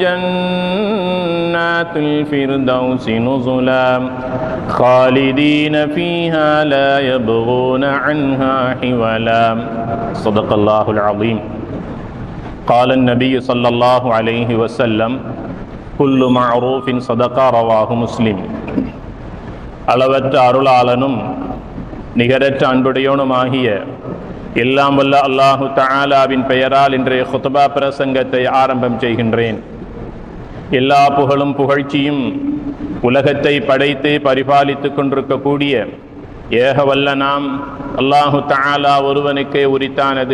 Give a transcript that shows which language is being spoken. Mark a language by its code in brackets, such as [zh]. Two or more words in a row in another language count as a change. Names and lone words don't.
[ar] جنات الفردوس نزلا خالدين فيها لا يبغون عنها حولا صدق الله العظيم قال النبي صلى الله عليه وسلم كل معروف صدقة رواه مسلم [ta] அளவற்ற அருளாளனும் நிகரற்ற அன்புடையோனுமாகிய எல்லாம் வல்ல அல்லாஹு தஆலாவின் பெயரால் இன்றைய குத்பா பிரசங்கத்தை ஆரம்பம் செய்கின்றேன். எல்லா புகழும் புகழ்ச்சியும் உலகத்தை படைத்து பரிபாலித்துக் கொண்டிருக்கக்கூடிய ஏக வல்ல நாம் அல்லாஹு தஆலா ஒருவனுக்கே உரித்தானது.